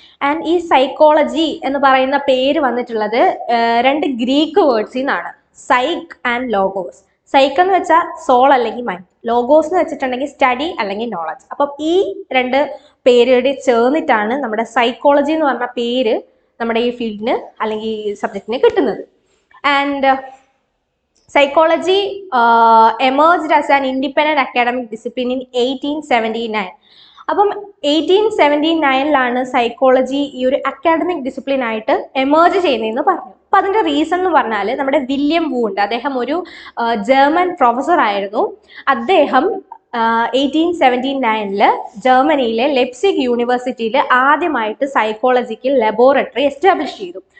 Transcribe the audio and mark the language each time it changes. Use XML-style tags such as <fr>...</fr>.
<ml>And ഈ psychology എന്ന് പറയുന്ന പേര് വന്നിട്ടുള്ളത് 2 ഗ്രീക്ക് വേർഡ്സിൽ നിന്നാണ്, സൈക്ക് ആൻഡ് ലോഗോസ്. സൈക്ക് എന്ന് വെച്ചാൽ സോൾ അല്ലെങ്കിൽ മൈൻഡ്, ലോഗോസ് എന്ന് വെച്ചിട്ടുണ്ടെങ്കിൽ സ്റ്റഡി അല്ലെങ്കിൽ നോളജ്. അപ്പം ഈ 2 പേരുകൾ ചേർന്നിട്ടാണ് നമ്മുടെ സൈക്കോളജി എന്ന് പറഞ്ഞ പേര് നമ്മുടെ ഈ ഫീൽഡിന് അല്ലെങ്കിൽ ഈ സബ്ജക്റ്റിന് കിട്ടുന്നത്.</ml> <en>And psychology emerged as an independent academic discipline in 1879.</en> <ml>അപ്പം 1879 സൈക്കോളജി ഈ ഒരു അക്കാഡമിക് ഡിസിപ്ലിൻ ആയിട്ട് എമേർജ് ചെയ്യുന്നതെന്ന് പറഞ്ഞു. അപ്പം അതിൻ്റെ റീസൺ എന്ന് പറഞ്ഞാൽ നമ്മുടെ വില്യം വൂ ഉണ്ട്, അദ്ദേഹം ഒരു ജർമ്മൻ പ്രൊഫസർ ആയിരുന്നു. അദ്ദേഹം 1879 ജർമ്മനിയിലെ ലെപ്സിഗ് യൂണിവേഴ്സിറ്റിയിൽ ആദ്യമായിട്ട് സൈക്കോളജിക്കൽ ലബോറട്ടറി എസ്റ്റാബ്ലിഷ് ചെയ്തു.</ml>